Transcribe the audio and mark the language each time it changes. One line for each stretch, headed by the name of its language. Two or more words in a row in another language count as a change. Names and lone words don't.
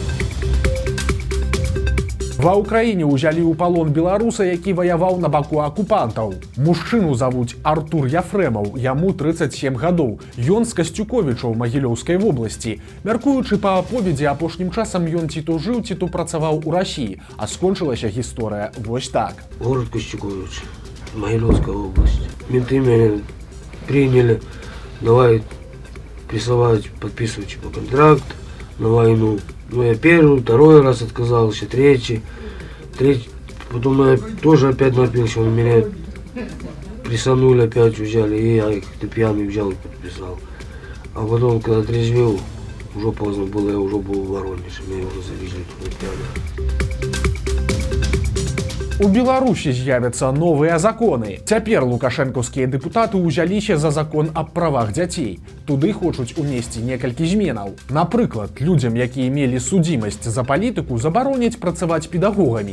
Belarusian: Ва ўкраіне ўзялі ў палон беларуса, які ваяваў на баку акупантаў. Мужчыну завуць Артур Яфрэмаў, яму 37 гадоў. Ён з Касцюковічаў Магілёўскай вобласці. Мяркуючы па аповедзе, апошнім часам ён ці то жыў, ці то працаваў у Расіі, а скончылася гісторыя вось так.
Russian: Город Костюкович, Могилевская область. Менты меня приняли, давай прессовать, подписывать контракт на войну. Ну, я первый, второй раз отказался, третий. Потом я тоже опять напился, меня прессанули, опять взяли, и я их пьяный взял и подписал. А потом, когда трезвел, уже поздно было, я уже был в Воронеже, меня уже завезли туда пьяно.
Belarusian: У Беларусі з'явяцца новыя законы. Цяпер лукашэнкаўскія дэпутаты ўзяліся за закон аб правах дзяцей. Туды хочуць унесці некалькі зменаў. Напрыклад, людзям, якія мелі судзімасць за палітыку, забароняць працаваць педагогамі.